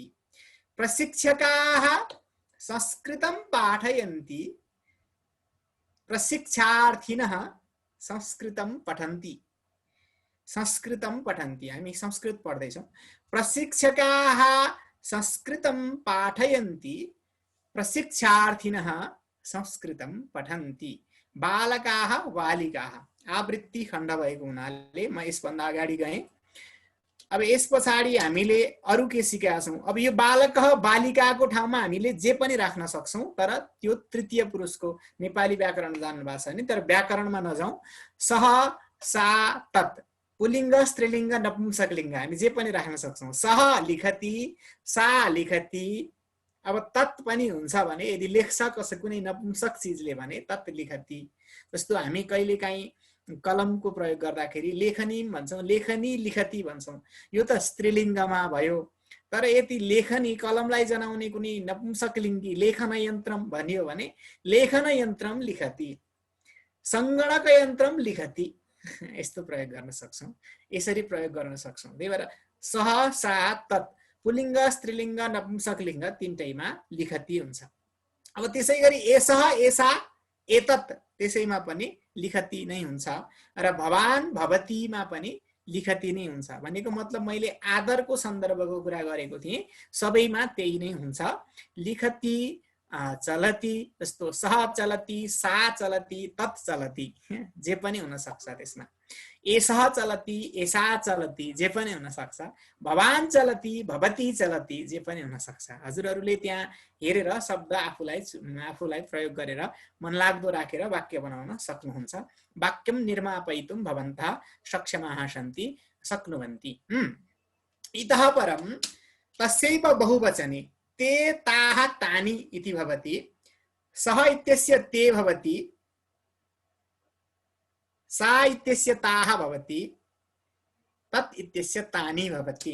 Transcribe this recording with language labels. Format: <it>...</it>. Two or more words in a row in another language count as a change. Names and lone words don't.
<sa>प्रशिक्षकाः संस्कृतं पाठयन्ति, प्रशिक्षार्थिनः संस्कृतं पठन्ति। संस्कृतं पठन्ति,</sa> <ne>हामी संस्कृत पढ्दैछौँ।</ne> <sa>प्रशिक्षकाः संस्कृतं पाठयन्ति, प्रशिक्षार्थिनः संस्कृतं पठन्ति बालकाः बालिकाः</sa> <ne>आवृत्ति खण्ड भएको हुनाले म यसभन्दा अगाडि गएँ। अब यस पछाडि हामीले अरु के सिकेका छौं। अब यो बालक बालिकाको ठाउँमा हामीले जे पनि राख्न सक्छौं, तर त्यो तृतीय पुरुषको नेपाली व्याकरण जान्नु भएको छ भने तर व्याकरणमा नजाउँ।</ne> <sa>सह सा तत्</sa> <ne>पुल्लिङ्ग स्त्रीलिङ्ग नपुंसकलिङ्ग हामी जे पनि राख्न सक्छौं।</ne> <sa>सह लिखति सा लिखति।</sa> <ne>अब तत् पनि हुन्छ भने यदि लेख्छ कसै कुनै नपुंसक चीजले भने</ne> <sa>तत् लिखति।</sa> <ne>जस्तो हामी कहिलेकाहीँ कलमको प्रयोग गर्दाखेरि लेखनी भन्छौं,</ne> <sa>लेखनी लिखति</sa> <ne>भन्छौं। यो त स्त्रीलिङ्गमा भयो। तर यदि लेखनी कलमलाई जनाउने कुनै नपुंसकलिङ्गी</ne> <sa>लेखन यन्त्रम</sa> <ne>भनियो भने</ne> <sa>लेखन यन्त्रम लिखति, संगणक यन्त्रम लिखति।</sa> <ne>यस्तो प्रयोग गर्न सक्छौं, यसरी प्रयोग गर्न सक्छौं। त्यही भएर</ne> <sa>सह सा तत्</sa> <ne>पुल्लिङ्ग स्त्रीलिङ्ग नपुंसकलिङ्ग तीनटैमा लिखति हुन्छ। अब त्यसैगरी</ne> <sa>एसह एसा एतत्</sa> <ne>त्यसैमा पनि लिखति नै हुन्छ र भवान भवतीमा पनि लिखति नै हुन्छ। भनेको मतलब मैले आदरको सन्दर्भको कुरा गरेको थिएँ, सबैमा त्यही नै हुन्छ।</ne> <sa>लिखति चलति जस्तो सह चलति सा चलति तत् चलति</sa> <ne>जे पनि हुन सक्छ त्यसमा।</ne> <sa>एसह चलति एसा चलति</sa> <ne>जे पनि हुन सक्छ।</ne> <sa>भवान चलति भवती चलति</sa> <ne>जे पनि हुन सक्छ। हजुरहरूले त्यहाँ हेरेर शब्द आफूलाई प्रयोग गरेर मनलाग्दो राखेर वाक्य बनाउन सक्नुहुन्छ।</ne> <sa>वाक्यम निर्मापयितुं भवन्तः सक्षमाः सन्ति शक्नुवन्ति। इतः परं तस्यैव बहुवचने ते ताः तानि इति भवति। सः इत्यस्य ते भवति, सा इत्यस्य ताः भवति, तत् इत्यस्य तानि भवति।</sa>